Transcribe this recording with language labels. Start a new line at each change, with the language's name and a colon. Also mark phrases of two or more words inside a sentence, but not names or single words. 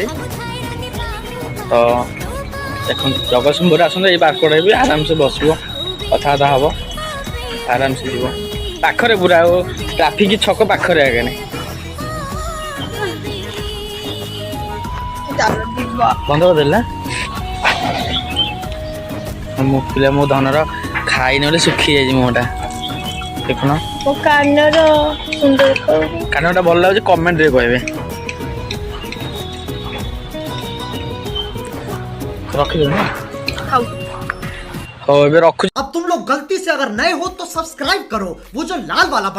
Odia: ତ ଦେଖନ୍ତୁ ଜଗତସିଂହପୁର ଆସନ୍ତୁ ଏଇ ପାର୍କରେ ବି ଆରାମସେ ବସିବ କଥାବାର୍ତ୍ତା ହବ ଆରାମସେ ଯିବ ପାଖରେ ପୁରା ଆଉ ଟ୍ରାଫିକ ଛକ ପାଖରେ ଆଜ୍ଞା ବନ୍ଦ କରିଦେଲି ନା ମୁଁ ପିଲା ମୋ ଧନର ଖାଇନି ବୋଲି ଶୁଖି ଯାଇଛି ମୁହଁଟା ଦେଖୁନ ମୋ କାନର ସୁନ୍ଦର କାନଟା ଭଲ ଲାଗୁଛି କମେଣ୍ଟରେ କହିବେ।
Hindi: रखिए ना हो अब तुम लोग गलती से अगर नए हो तो सब्सक्राइब करो वो जो लाल वाला बटन